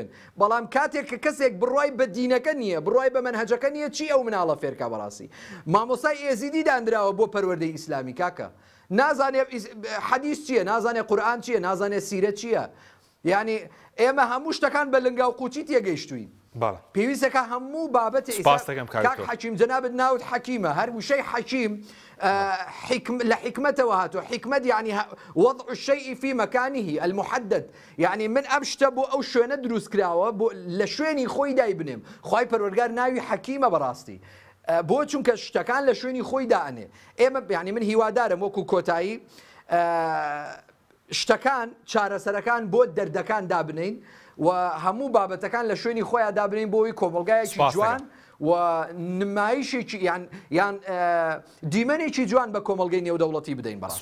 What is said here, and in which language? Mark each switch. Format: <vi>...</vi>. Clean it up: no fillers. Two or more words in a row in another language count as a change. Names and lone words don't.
<ckb>بەڵام کاتێک کە کەسێک بڕوای بە دینەکە نییە بڕوای بە منهەجەکە نییە چی ئەو مناڵە فێرکا بەڕاستی مامۆسای ئێزیدی دانراوە بۆ پەروەردەی ئیسلامی کاکە نازانێت حەدیث چییە نازانێت قورئان چییە نازانێت سیرەت چییە یعنی ئێمە هەموو شتەکان بە لنگا و قوچی تێگەیشتوین پێویستەکە هەموو بابەتی کاک حەکیم جەنابەت ناوت حەکیمە هەر وشەی حەکیم لە حکمەتەوە هاتووە حکمەت یعنی</ckb> <ar>وضع الشيء في مكانه المحدد</ar> <ckb>یعنی من ئەم شتە بۆ ئەو شوێنە دروست کراوە بۆ لە شوێنی خۆی دای بنێم خوای پەروەردگار ناوی حەکیمە بەڕاستی بۆ چونکە شتەکان لە شوێنی خۆی دائنێ ئێمە یعنی من هیوادارم وەکو کۆتایی شتەکان چارەسەرەکان بۆ دەردەکان دابنین و هەموو بابەتەکان لە شوێنی خۆیان دابنین بۆی کۆمەلگایەکی جوان و نمایشێکی یان دیمەنێکی جوان بە کۆمەلگەی نێودەوڵەتی بدەین بەڕاستی.</ckb>